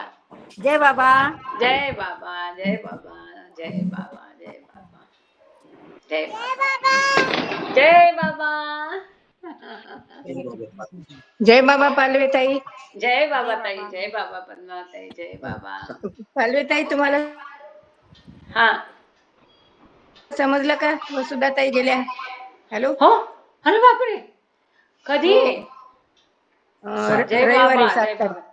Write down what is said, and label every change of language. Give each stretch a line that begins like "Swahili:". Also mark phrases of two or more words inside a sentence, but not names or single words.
Marathi: जय बाबा। जय बाबा जय बाबा जय बाबा जय बाबा जय बाबा जय बाबा। जय बाबा पालवेताई। जय बाबा ताई, जय बाबा पद्मा ताई, जय बाबा। पालवेताई, तुम्हाला हाँ समजलं का? वसुधाताई गेल्या. हॅलो. हो, अरे बापरे, कधी? हो. जय रविवारी बाबा 7 जय तारीख. बाबा